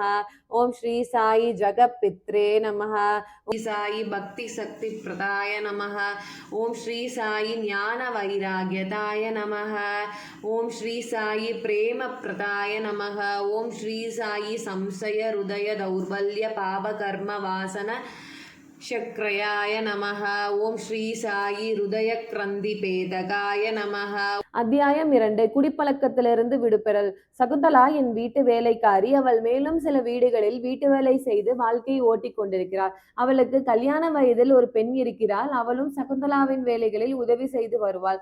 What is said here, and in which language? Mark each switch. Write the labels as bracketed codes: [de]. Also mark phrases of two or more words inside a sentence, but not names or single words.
[sa] ओम श्री साई जगत्पित्रे नमः। ओम साई भक्ति शक्ति प्रदाय नमः। ओम श्री साई ज्ञान वैराग्यताय नमः। ओम श्री साई प्रेम प्रदाय नमः। ओम श्री साई संशय हृदय दौर्बल्य पाप कर्म वासन चक्रयाय नमः. ओं श्री साई हृदय ग्रन्थि भेदकाय नमः. [ta] அத்தியாயம் 2. குடிப்பழக்கத்திலிருந்து விடுபெறல். சகுந்தலா என் வீட்டு வேலைக்காரி. அவள் மேலும் சில வீடுகளில் வீட்டு வேலை செய்து வாழ்க்கையை ஓட்டி கொண்டிருக்கிறாள். அவளுக்கு கல்யாண வயதில் ஒரு பெண் இருக்கிறாள். அவளும் சகுந்தலாவின் வேலைகளில் உதவி செய்து வருவாள்.